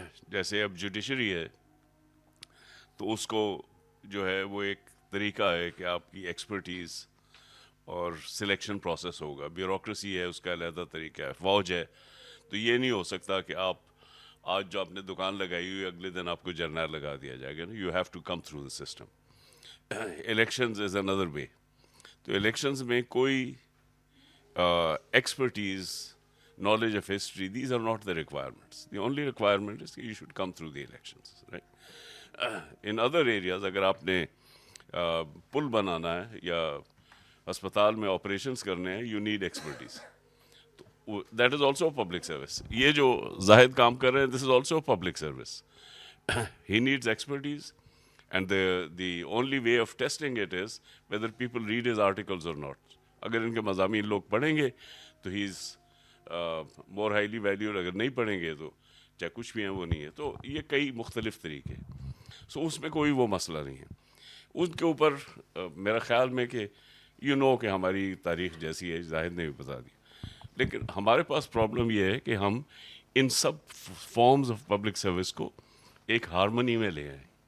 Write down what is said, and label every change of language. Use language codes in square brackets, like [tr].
[ur] جیسے اب جوڈیشری ہے تو اس کو جو ہے وہ ایک طریقہ ہے کہ آپ کی ایکسپرٹیز اور سلیکشن پروسیس ہوگا. بیوروکریسی ہے, اس کا علیحدہ طریقہ ہے. فوج ہے, تو یہ نہیں ہو سکتا کہ آپ آج جو آپ نے دکان لگائی ہوئی اگلے دن آپ کو جرنیل لگا دیا جائے گا. [en] You have to come through the system. Elections is under way. [ur] تو الیکشنز میں کوئی expertise, [en] knowledge of history, these are not the requirements. The only requirement is that you should come through the elections, right? In other areas, [ur] اگر آپ نے پل بنانا ہے یا ہسپتال میں آپریشنس کرنے ہیں, [en] you need expertise. That is also a public service. [ur] یہ جو زاہد کام کر رہے ہیں, [en] this is also a public service. He needs expertise, and the only way of testing it is whether people read his articles or not. [ur] اگر ان کے مضامین لوگ پڑھیں گے تو [en] he is more highly valued, [ur] اگر نہیں پڑھیں گے تو چاہے کچھ بھی ہیں وہ نہیں ہے. تو یہ کئی مختلف طریقے, سو اس میں کوئی وہ مسئلہ نہیں ہے. ان کے اوپر میرا خیال میں کہ کہ ہماری تاریخ جیسی ہے, زاہد نے بھی بتا دی, لیکن ہمارے پاس پرابلم یہ ہے کہ ہم ان سب فارمز آف پبلک سروس کو ایک ہارمنی میں لے آئیں.